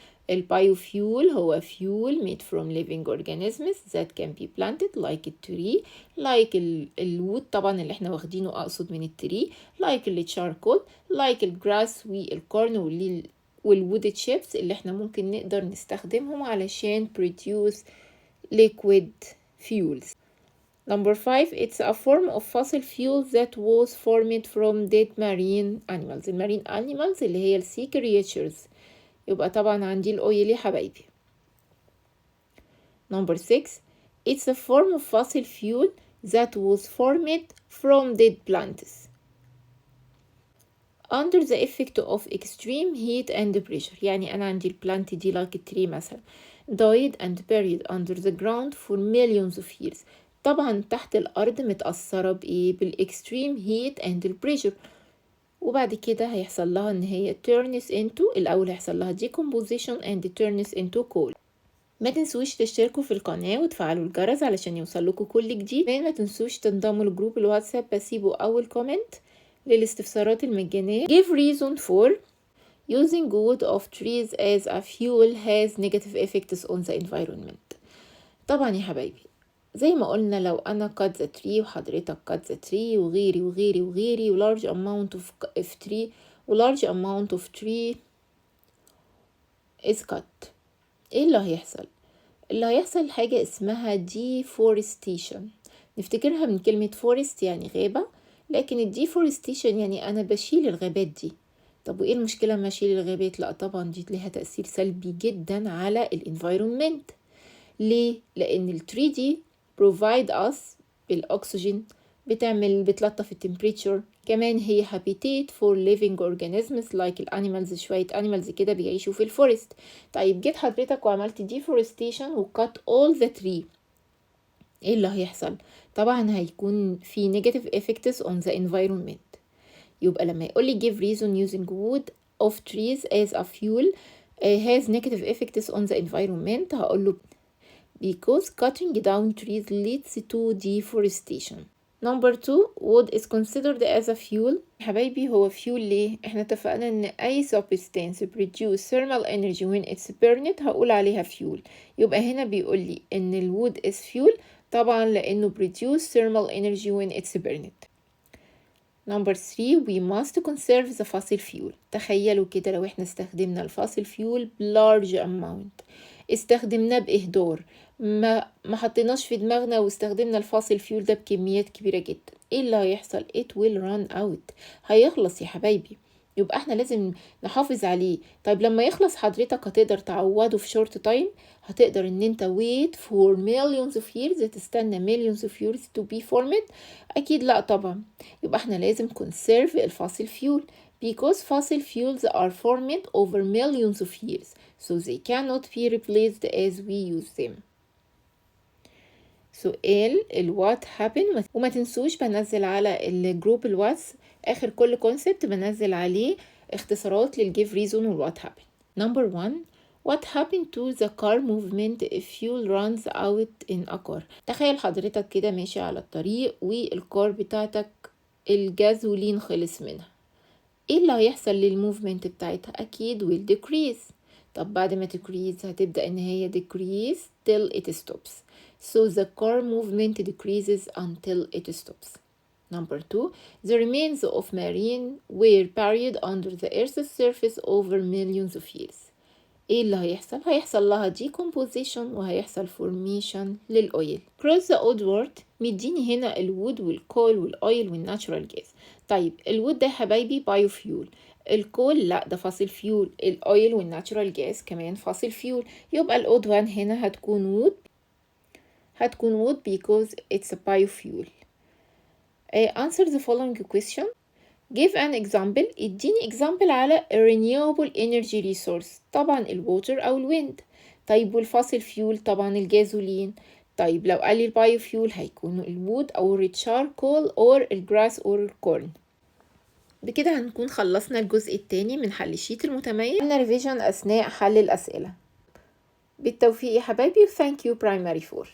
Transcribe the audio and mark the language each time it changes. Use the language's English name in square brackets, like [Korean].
[English] البايوفيول هو fuel made from living organisms that can be planted like a tree, like الwood [Arabic] طبعا اللي احنا واخدينه اقصد من التري, [English] like الcharcoal, like الجراس والكورن والwood chips [Arabic] اللي احنا ممكن نقدر نستخدمهم علشان [English] produce liquid fuels. Number 5 it's a form of fossil fuel that was formed from dead marine animals. [Arabic] المارين animals اللي هي [English] sea creatures. [Arabic] يبقى طبعا عندي الأويل يا حبايبي. [English] Number 6 it's a form of fossil fuel that was formed from dead plants under the effect of extreme heat and pressure. [Arabic] يعني أنا عندي البلانت دي [English] like a tree مثلا died and buried under the ground for millions of years. [Arabic] طبعا تحت الأرض متأثرة بإيه؟ بالإكستريم هيت and البريشر, وبعد كده هيحصل لها إن هي turns into الأول هيحصل لها decomposition [English] and turns into coal. [Arabic] ما تنسوش تشتركوا في القناة وتفعلوا الجرس علشان يوصلكوا كل جديد. ما تنسوش تنضموا لجروب الواتساب, بسيبوا أول كومنت للاستفسارات المجانية. [English] Give reason for using wood of trees as a fuel has negative effects on the environment. [Arabic] طبعا يا حبايبي زي ما قلنا لو أنا [English] cut the tree [Arabic] وحضرتك cut the tree وغيري و large amount of tree و [English] large amount of tree is cut, [Arabic] ايه اللي هيحصل؟ اللي هيحصل حاجة اسمها deforestation. نفتكرها من كلمة forest يعني غابة, لكن deforestation يعني أنا بشيل الغابات دي. طب وإيه المشكلة ما أشيل الغابات؟ لأ طبعا دي ليها تأثير سلبي جدا على الانفايرمنت. ليه؟ لأن التري دي provide us بالأكسجين, بتلطف التمبريتشر, كمان هي [English] habitat for living organisms like [Arabic] الانيمالز, شوية animals كده بيعيشوا في الفورست. طيب جيت حضرتك وعملت deforestation و [English] cut all the tree, [Arabic] ايه اللي هيحصل؟ طبعا هيكون في [English] negative effects on the environment. [Arabic] يبقى لما يقولي [English] give reason using wood of trees as a fuel has negative effects on the environment, هقوله because cutting down trees leads to deforestation. Number 2 wood is considered as a fuel. حبايبي هو fuel ليه؟ [Arabic] احنا اتفقنا ان اي [English] substance produce thermal energy when it's burned هقول عليها fuel. [Arabic] يبقى هنا بيقول لي ان [English] الwood is fuel طبعا لانه produce thermal energy when it's burned. Number 3 we must conserve the fossil fuel. [Arabic] تخيلوا كده لو احنا استخدمنا [English] الفossil fuel بلارج amount. [Arabic] استخدمناه بإهدار، ما حطيناش في دماغنا واستخدمنا الفاصل فيول ده بكميات كبيرة جدا، ايه اللي هيحصل؟ [English] it will run out، [Arabic] هيخلص يا حبايبي. يبقى احنا لازم نحافظ عليه. طيب لما يخلص حضرتك هتقدر تعوضه في شورت تايم؟ هتقدر ان انت [English] wait for millions of years، [Arabic] تستنى [English] millions of years to be formed؟ [Arabic] اكيد لا طبعا. يبقى احنا لازم [English] conserve الفاصل fuel because fossil fuels are formed over millions of years so they cannot be replaced as we use them. [Arabic] سؤال [English] what happened، [Arabic] وما تنسوش بنزل على الجروب الواتس اخر كل كونسبت بنزل عليه اختصارات للgive reason what happened. Number 1، [English] what happened to the car movement if fuel runs out in a car؟ [Arabic] تخيل حضرتك كده ماشي على الطريق والكار بتاعتك الجازولين خلص منها، ايه اللي هيحصل للموفمنت بتاعتها؟ اكيد [English] will decrease. [Arabic] طب بعد ما decrease هتبدأ ان هي [English] decrease till it stops. So the car movement decreases until it stops. Number 2، the remains of marine were buried under the earth's surface over millions of years. [Arabic] ايه اللي هيحصل؟ هيحصل لها decomposition وهيحصل formation للأويل. [English] Cross the old word، [Arabic] مديني هنا الوود والكول والأويل والناتشورال جاز. طيب الوود ده يا حبايبي بايوفيول، الكول لا ده فاصل فيول، الأويل والناتشورال جاز كمان فاصل فيول. يبقى الأود وان هنا هتكون [English] wood because it's a biofuel. Answer the following question. Give an example، اديني example على a renewable energy resource. [Arabic] طبعا الووتر أو الويند. طيب والفاصل فيول طبعا الجازولين. طيب لو قال لي البايوفيول هيكون الوود أو الريتشاركول أو الجراس أو الكورن. بكده هنكون خلصنا الجزء الثاني من حل الشيت المتميز. عملنا ريفيجن أثناء حل الأسئلة. بالتوفيق يا حبايبي. [English] Thank you primary 4.